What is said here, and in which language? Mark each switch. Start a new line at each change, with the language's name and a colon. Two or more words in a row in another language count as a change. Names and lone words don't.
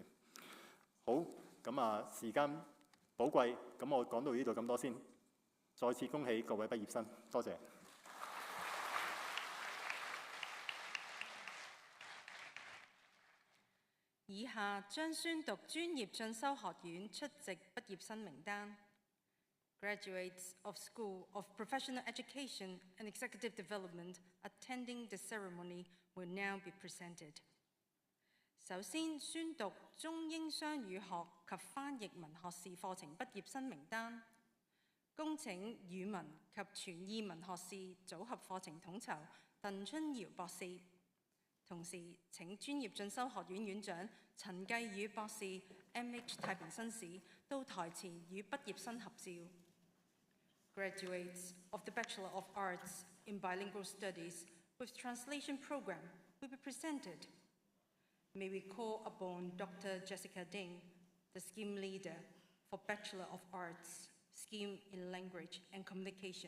Cantonese: 好，咁時間寶貴，咁我講到呢度咁多先。再次恭喜各位畢業生，多謝。以下將宣讀專業進修學院出席畢業生名單。
English: Graduates of School of Professional Education and Executive Development attending the ceremony will now be presented.
Cantonese: 首先宣讀中英雙語學及翻譯文學士課程畢業生名單。恭請語文及傳譯文學士組合課程統籌鄧春瑤博士。同時請專業進修學院院長陳繼宇博士 MH 太平紳士到台前與畢業生合照。
English: Graduates of the Bachelor of Arts in Bilingual Studies with Translation Program will be presented. May we call upon Dr. Jessica Ding, the scheme leader for Bachelor of Arts, Scheme in Language and Communication.